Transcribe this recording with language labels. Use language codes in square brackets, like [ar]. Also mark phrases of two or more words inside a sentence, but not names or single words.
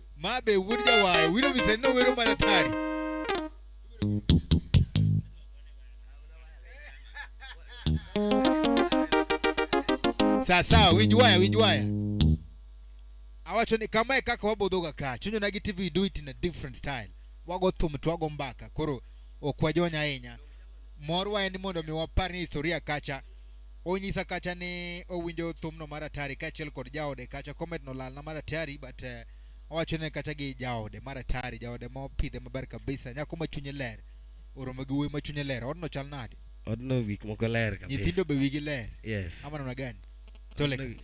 [luo] mabe wud jawayo wino misen no wero mana tari sasa winj waya awacho ni kama kaka wabodhoga ka chunyo na TV [en] do it in a different style [luo] wago thum twago mbaka koro okwajonya ahinya morwa en mondo mi wapar ni historia kacha onyisa kacha ni owinjo thumno mara tari kachiel kod jaode kacha comment no lal na mara tari but owacho ne kacha gi jaode mara tari jaode mo pidhe maber kabisa nyako machunye ler oromo gi wuoyi machunye ler odno chal nade odno wik moko ler kabisa nyithindo be wigi ler yes [sw] ama namna gani toleka